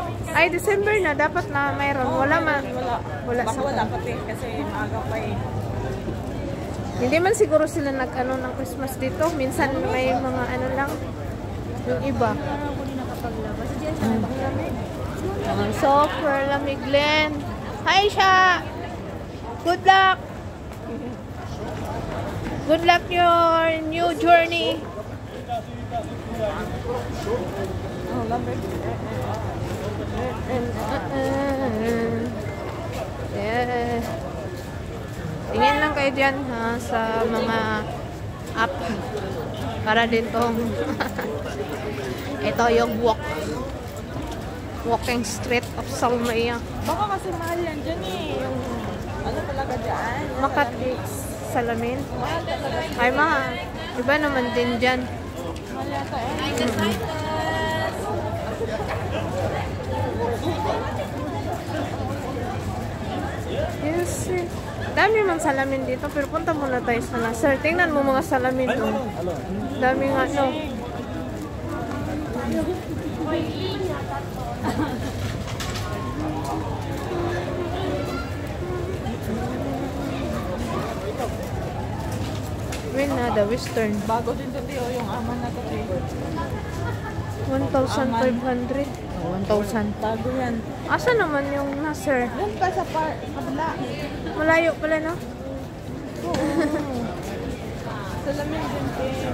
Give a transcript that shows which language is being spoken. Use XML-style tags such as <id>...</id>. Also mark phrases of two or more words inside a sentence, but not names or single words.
<tl>Ay, December na. Dapat na mayroon. Wala man. Wala Baka wala pati kasi maaga pa eh. Hindi man siguro sila nag-ano ng Christmas dito. Minsan may mga ano lang. Yung iba. Super lamig, Glenn.</tl> <en>Hi, Sha! Good luck! Good luck your new journey.</en> <tl>Oh, lamig.</tl> <en>Yeah.</en> <tl>Tingin lang kayo dyan ha, sa mga app para din tong ito yung</tl> <en>walking street of</en> <tl>Salmia. Baka kasi mahal yan dyan eh. Yung ano talaga dyan. Makati salamin. Mahal talaga. Ay mahal. Iba naman din dyan. Mahal yata eh.</tl> <en>Yes.</en> <tl>Dami mang salamin dito, pero punta muna tayo sa Nasser. Tingnan mo mga salamin doon. Dami nga, no? Win na, the Western. Bago din to yung aman na to. 1,500. 1,000. Bago yan. Asa naman yung Nasser? Yan pa sa kabila. Malayo pala, no? Oo. Salamin din eh.</tl>